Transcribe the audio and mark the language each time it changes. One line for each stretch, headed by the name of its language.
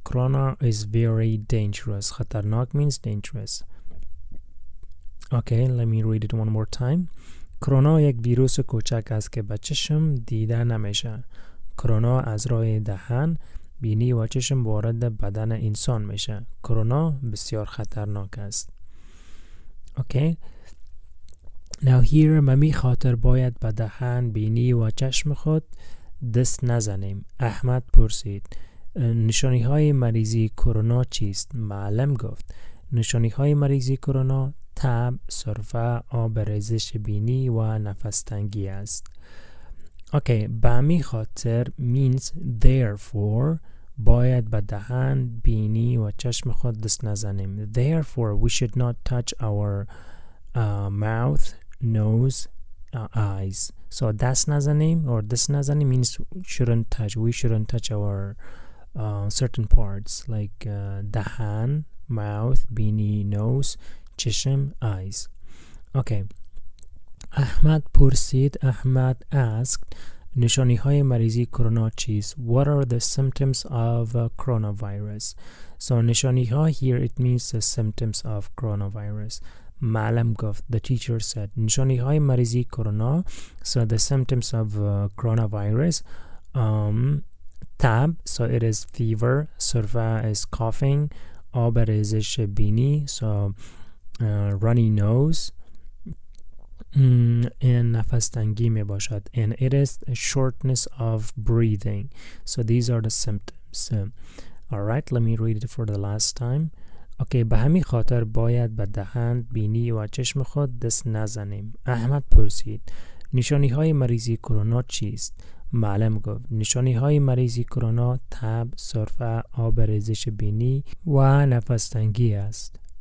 English: Corona is very dangerous. خطرناک means dangerous. Okay, let me read it one more time.
Persian: کرونا یک ویروس کوچک است که به چشم دیده نمیشه. کرونا از راه دهان، بینی و چشم وارد بدن انسان میشه. کرونا بسیار خطرناک است. Okay.
English: Now here
Persian: به می خاطر باید به دهان، بینی و چشم خود دست نزنیم. احمد پرسید نشانی های مریضی کرونا چیست؟ معلم گفت نشانی های مریضی کرونا تب، سرفه، آب ریزش بینی و نفس تنگی است. اوکی، به همین خاطر
English: means therefore
Persian: باید به دهن، بینی و چشم خود دست نزنیم.
English: Therefore we should not touch our mouth, nose, eyes. So
Persian: دست نزنیم
English: or دست نزنیم means we shouldn't touch our certain parts like دهن, mouth, بینی, nose, چشم, eyes.
Persian: Okay. احمد پرسید.
English: Ahmad asked
Persian: نشانی های مریضی کرونا چیست؟
English: What are the symptoms of coronavirus? So
Persian: نشانی ها
English: here it means the symptoms of coronavirus.
Persian: معلم گفت
English: the teacher said
Persian: نشانی های مریضی کرونا.
English: So the symptoms of coronavirus تب so it is fever, سرفه is coughing,
Persian: آب ریزش بینی
English: so runny nose and
Persian: نفس تنگی می باشد
English: and it is a shortness of breathing. So these are the symptoms. Alright, let me read it for the last time.
Persian: Okay, به همین خاطر باید به دهن، بینی و چشم خود دست نزنیم. احمد پرسید نشانی های مریضی کرونا چیست؟ معلم گفت نشانی های مریضی کرونا تب، سرفه، آب ریزش بینی و نفس تنگی است.